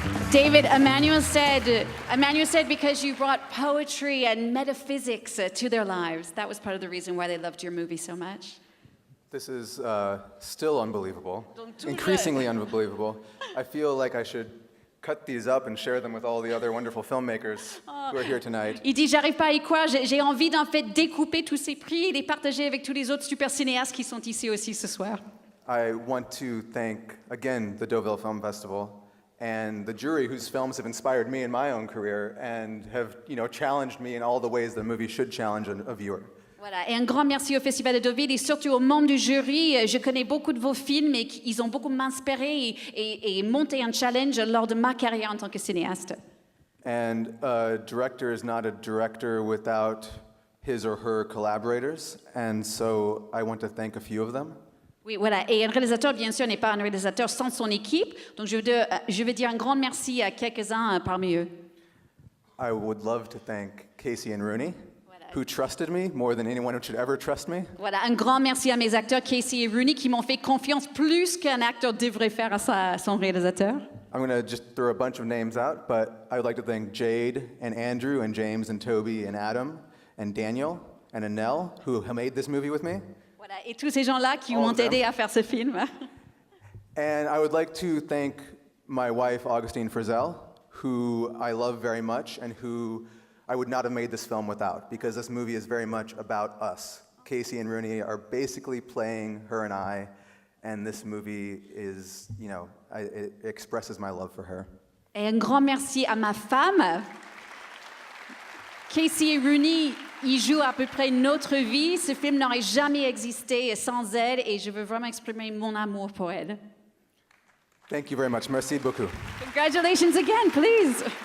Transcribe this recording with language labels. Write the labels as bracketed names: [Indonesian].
[English] David, Emmanuel said because you brought poetry and metaphysics to their lives. That was part of the reason why they loved your movie so much. This is still unbelievable, increasingly unbelievable. I feel like I should cut these up and share them with all the other wonderful filmmakers who are here tonight. [French] Il dit, j'arrive pas à y croire, j'ai envie d'en fait découper tous ces prix et les partager avec tous les autres super cinéastes qui sont ici aussi ce soir. [English] I want to thank, again, the Deauville Film Festival and the jury whose films have inspired me in my own career and have, challenged me in all the ways that a movie should challenge a viewer. [French] Voilà, et un grand merci au Festival de Deauville et surtout aux membres du jury. Je connais beaucoup de vos films et ils ont beaucoup m'inspiré et monté un challenge lors de ma carrière en tant que cinéaste. [English] And a director is not a director without his or her collaborators, and so I want to thank a few of them. [French] Oui, voilà. Et un réalisateur, bien sûr, n'est pas un réalisateur sans son équipe. Donc, je veux dire un grand merci à quelques-uns parmi eux. [English] I would love to thank Casey and Rooney, who trusted me more than anyone should ever trust me. [French] Voilà, un grand merci à mes acteurs Casey et Rooney qui m'ont fait confiance plus qu'un acteur devrait faire à son réalisateur. [English] I'm going to just throw a bunch of names out, but I would like to thank Jade and Andrew and James and Toby and Adam and Daniel and Anel, who made this movie with me. [French] Voilà, et tous ces gens-là qui m'ont aidé à faire ce film. [English] And I would like to thank my wife, Augustine Frizzell, who I love very much and who I would not have made this film without, because this movie is very much about us. Casey and Rooney are basically playing her and I, and this movie is, it expresses my love for her. [French] Et un grand merci à ma femme. Casey et Rooney, ils jouent à peu près notre vie. Ce film n'aurait jamais existé sans elle et je veux vraiment exprimer mon amour pour elle. [English] Thank you very much. [French] Merci beaucoup. [English] Congratulations again, please.